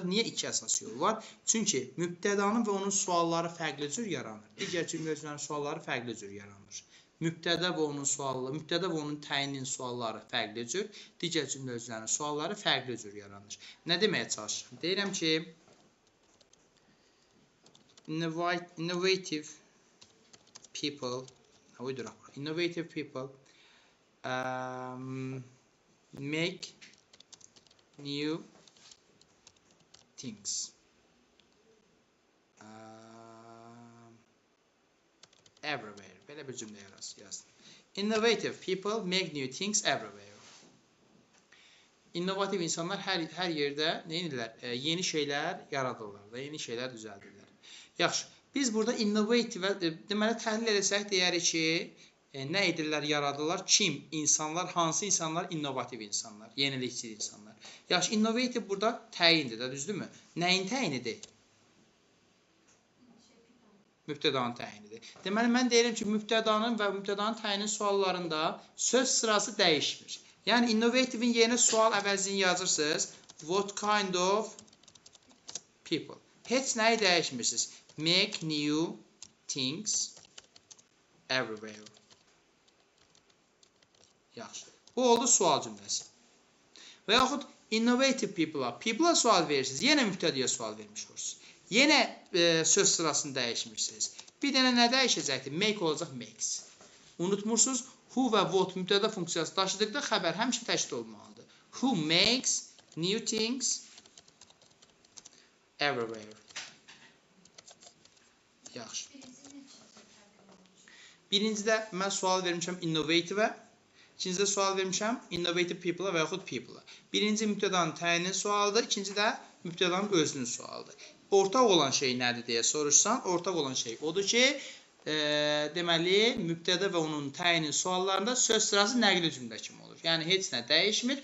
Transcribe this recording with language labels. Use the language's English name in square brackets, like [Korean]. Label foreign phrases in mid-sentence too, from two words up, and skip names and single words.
[Azerbaijani] Niyə iki əsas yol var? Çünki mübtədanın və onun sualları fərqli cür yaranır. Digər cümlənin sualları fərqli cür yaranır. Mübtəda və onun təyininin sualları fərqli cür, digər cümlənin sualları fərqli cür yaranır. Nə deməyə çalışıram? Deyirəm ki, [English] innovative people make new things everywhere. [Azerbaijani] Belə bir cümlə yazdım. [English] Innovative people make new things everywhere. [Azerbaijani] İnnovativ insanlar hər yerdə nə edirlər? Yeni şeylər yaradırlar və yeni şeylər düzəldirlər. Yaxşı. Biz burada innovative deməli təhlil etsək deyərik ki, nə edirlər, yaradırlar? Kim? İnsanlar, hansı insanlar? İnnovativ insanlar, yenilikçi insanlar. Yaxşı, innovative burada təyindir də, düzdürmü? Nəyin təyinidir? Mübtədanın təyinidir. Deməli, mən deyirəm ki, mübtədanın və mübtədanın təyinin suallarında söz sırası dəyişmir. Yəni, innovative'in yerinə sual əvəzliyini yazırsınız. [English] What kind of people? [Azerbaijani] Heç nəyi dəyişmirsiniz. [English] Make new things everywhere. [Azerbaijani] Yaxşı. Bu oldu sual cümləsi. Və yaxud [English] innovative people'a [Azerbaijani] sual verirsiniz. Yenə mübtədəyə sual vermiş olursunuz. Yenə söz sırasını dəyişmirsiniz. Bir dənə nə dəyişəcəkdir? Make olacaq makes. Unutmursunuz, who və what mübtədə funksiyası daşıdıqda xəbər həmişə təkid olmalıdır. [English] Who makes new things everywhere. [Azerbaijani] Yaxşı. Birincidə mən sual vermişəm innovative-ə, ikincidə sual vermişəm [English] innovative people-a [Azerbaijani] və yaxud people-a. Birinci mübtədanın təyinin sualıdır, ikinci də mübtədanın özünün sualıdır. Ortaq olan şey nədir deyə soruşsan, ortaq olan şey odur ki, deməli, mübtəda və onun təyinin suallarında söz sırası nəqli cümlə kimi olur. Yəni, heç nə dəyişmir.